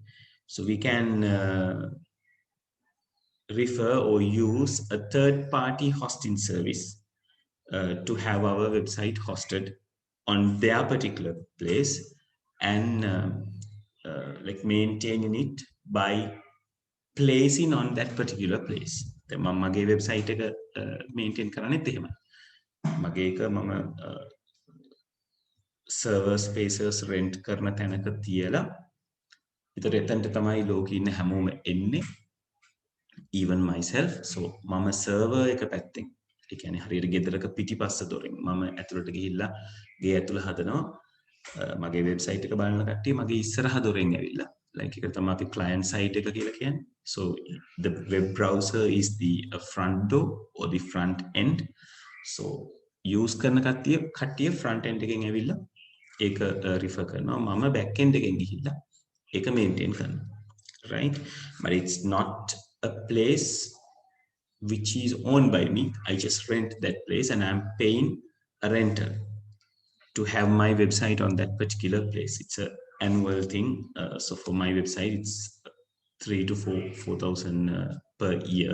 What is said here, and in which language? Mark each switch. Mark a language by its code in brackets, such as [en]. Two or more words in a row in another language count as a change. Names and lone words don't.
[en] So we can refer or use a third party hosting service to have our website hosted on their particular place, and like maintaining it by placing on that particular place. [si] දැන් මම මගේ වෙබ්සයිට් එක මේන්ටේන් කරන්නේත් එහෙමයි. මගේ එක මම [en] server spaces rent [si] කරන තැනක තියලා, ඒතර එතනට තමයි ලෝකෙ ඉන්න හැමෝම එන්නේ, [en] even myself. [si] So මම සර්වර් එක පැත්තෙන්, ඒ කියන්නේ හරියට ගෙදරක පිටිපස්ස දොරෙන් මම ඇතුළට ගිහිල්ලා ගේ ඇතුළ හදනවා මගේ වෙබ්සයිට් එක බලන කට්ටිය මගේ ඉස්සරහ දොරෙන් ඇවිල්ලා, like එක තමයි අපි [en] client side [si] එක කියලා කියන්නේ. [en] So the web browser is the front door or the front end. So use [si] කරන කට්ටිය [en] front end [si] එකෙන් ඇවිල්ලා ඒක refer කරනවා, මම [en] back end [si] එකෙන් ගිහිල්ලා ඒක maintain කරනවා, [en] right? But it's not a place which is owned by me. I just rent that place and I'm paying a rental to have my website on that particular place. It's a annual thing. So for my website, it's 3 to 4,000 per year.